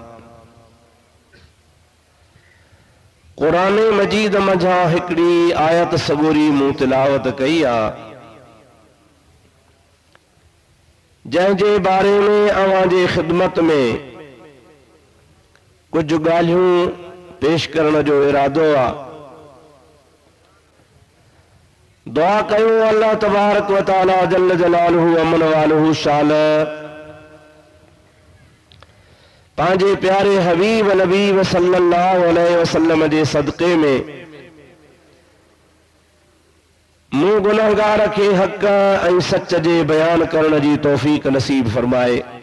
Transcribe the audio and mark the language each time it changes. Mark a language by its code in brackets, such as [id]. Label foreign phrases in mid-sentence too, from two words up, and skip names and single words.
[sd] क़ुरान मजीद मंझां हिकिड़ी आयत सगोरी मूं तिलावत कई आहे, जंहिंजे बारे में अवां जे ख़िदमत में कुछ ॻाल्हियूं पेश करण जो इरादो आहे। दुआ कयूं [ar] الله تبارك وتعالى جل جلاله عم نواله [sd] शाल पांजे प्यारे हबीब नबी [ar] صلى الله عليه وسلم [sd] जे सदक़े में मूं गुनहगार खे हक़ ऐं सच जे बयान करण जी तौफ़ीक़ नसीब फरमाए।